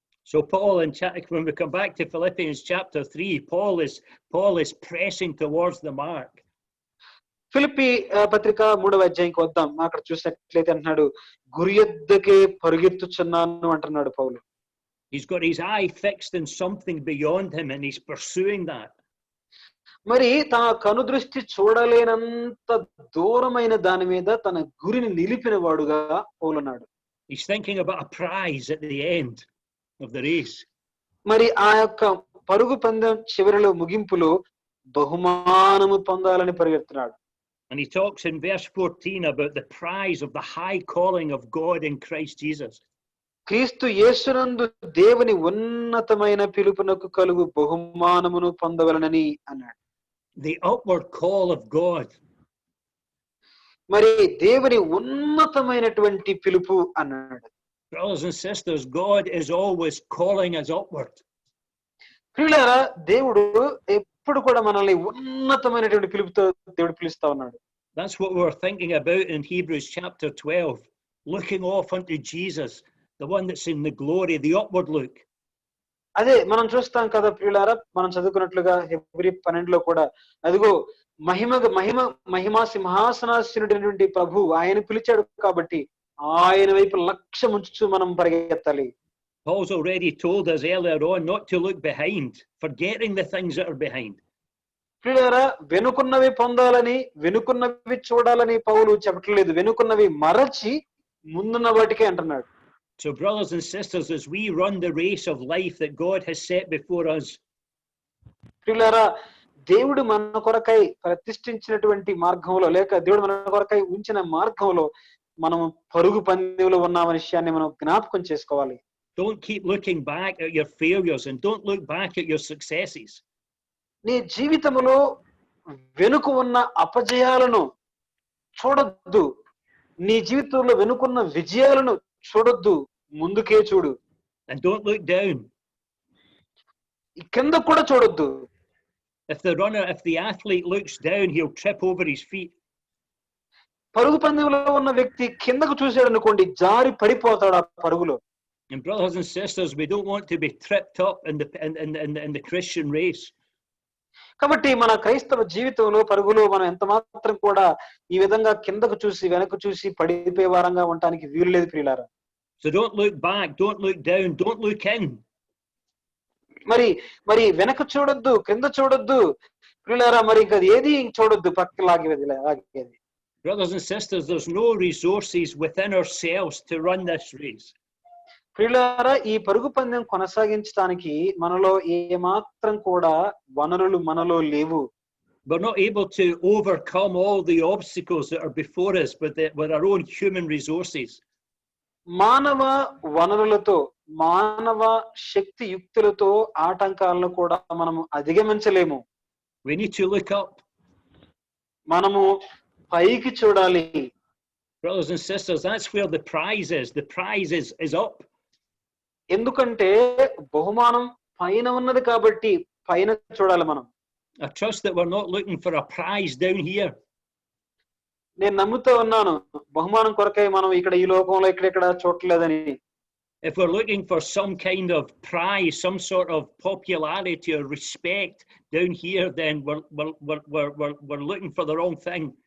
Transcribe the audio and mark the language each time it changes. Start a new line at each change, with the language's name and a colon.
English: So Paul, when we come back to Philippians chapter 3, Paul is pressing towards the mark.
Telugu: Philippi పత్రిక 3వ అధ్యాయంకి వద్దాం. అక్కడ చూసినట్లయితే అంటున్నాడు, గురి యొద్దకే పరుగెత్తుచున్నాను అంటున్నాడు పౌలు.
English: He's got his eye fixed in something beyond him and he's pursuing that.
Telugu: మరి తన కనుదృష్టి చూడలేనంత దూరమైన దాని మీద తన గురిని నిలిపిన వాడుగా పౌలున్నాడు.
English: He's thinking about a prize at the end of the race.
Telugu: మరి ఆ యొక్క పరుగు పందెం చివరిలో ముగింపులో బహుమానము పొందాలని పరిగెత్తున్నాడు.
English: And he talks in verse 14 about the prize of the high calling of God in Christ Jesus.
Telugu: క్రీస్తు యేసునందు దేవుని ఉన్నతమైన పిలుపునకు కలుగు బహుమానమును పొందవలనని అన్నాడు.
English: The upward call of God.
Telugu: మరి దేవుని ఉన్నతమైనటువంటి పిలుపు అన్నాడు.
English: Brothers and sisters, God is always calling us upward.
Telugu: ప్రియులారా, దేవుడు ఎప్పుడు కూడా మనల్ని ఉన్నతమైనటువంటి పిలుపుతో దేవుడు పిలుస్తా ఉన్నాడు.
English: That's what we're thinking about in Hebrews chapter 12, looking off unto Jesus, the one that's in the glory, the upward look.
Telugu: అదే మనం చూస్తాం కదా ప్రియులారా, మనం చదువుకున్నట్లుగా హెబ్రీ 12లో కూడా అదిగో మహిమా సింహాసనాసీనుడైనటువంటి ప్రభు ఆయన పిలిచాడు కాబట్టి ఆయన వైపు లక్ష్యం ఉంచుచు మనం పరిగెత్తాలి.
English: Paul's already told us earlier on not to look behind, forgetting the things that are behind.
Telugu: ప్రియులారా, వెనుకున్నవి పొందాలని, వెనుకున్నవి చూడాలని పౌలు చెప్పట్లేదు. వెనుకున్నవి మరచి ముందున్న వాటికే అంటున్నాడు.
English: So brothers and sisters, as we run the race of life that God has set before us,
Telugu: ప్రియులారా, దేవుడు మన కొరకై ప్రతిష్ఠించినటువంటి మార్గంలో, లేక దేవుడు మన కొరకై ఉంచిన మార్గంలో మనం పరుగు పందెంలో ఉన్న విషయాన్ని మనం జ్ఞాపకం చేసుకోవాలి.
English: don't keep looking back at your failures and don't look back at your successes.
Telugu: నీ జీవితంలో వెనుక ఉన్న అపజయాలను చూడొద్దు. నీ జీవితంలో వెనుకున్న విజయాలను చూడొద్దు, ముందుకే చూడు.
English: And don't look down.
Telugu: కింద కూడా చూడొద్దు.
English: If the athlete looks down, he'll trip over his feet.
Telugu: పరుగు పందెంలో ఉన్న వ్యక్తి కిందకు చూశాడు అనుకోండి, జారి పడిపోతాడు ఆ పరుగులో.
English: And brothers and sisters, we don't want to be tripped up in the Christian race.
Telugu: కాబట్టి మన క్రైస్తవ జీవితంలో పరుగులో మనం ఎంత మాత్రం కూడా ఈ విధంగా కిందకు చూసి వెనక్కు చూసి పడిపోయే వారంగా ఉండడానికి వీలు లేదు ప్రియులారా.
English: So don't look back, don't look down, don't look in.
Telugu: మరి వెనక చూడొద్దు, కింద చూడొద్దు ప్రియులారా. మరి ఇంకా ఏది చూడొద్దు, పక్కకి లాగేది.
English: Brothers and sisters, there's no resources within ourselves to run this race.
Telugu: ప్రియులారా, ఈ పరుగు పందెం కొనసాగించడానికి మనలో ఏమాత్రం కూడా వనరులు మనలో లేవు.
English: We're not able to overcome all the obstacles that are before us with our own human resources.
Telugu: మానవ వనరులతో, మానవ శక్తి యుక్తులతో ఆటంకాలను కూడా మనము అధిగమించలేము.
English: We need to look up.
Telugu: మనము పైకి చూడాలి.
English: Brothers and sisters, that's where the prize is. The prize is up.
Telugu: ఎందుకంటే బహుమానం పైన ఉన్నది కాబట్టి పైన చూడాలి మనం.
English: I trust that we're not looking for a prize down here.
Telugu: నేను నమ్ముతూ ఉన్నాను, బహుమానం కొరకై మనం ఇక్కడ ఈ లోకంలో ఇక్కడ చూడలేదని.
English: If we're looking for some kind of prize, some sort of popularity or respect down here, then we're looking for the wrong thing.